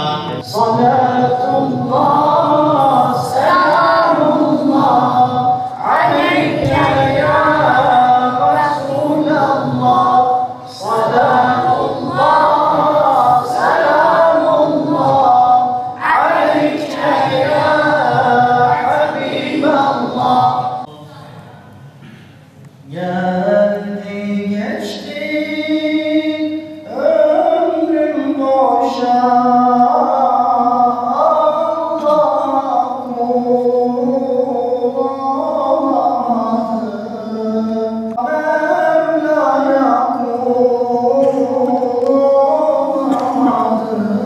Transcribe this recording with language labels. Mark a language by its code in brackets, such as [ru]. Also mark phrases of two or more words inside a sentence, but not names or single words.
[ar] صلاة الله سلام الله عليك يا رسول الله صلاة الله سلام الله عليك يا حبيب الله [tr] Geldi geçti ömrüm boşa Allah kul olamadı Mevla'ya kul olamadı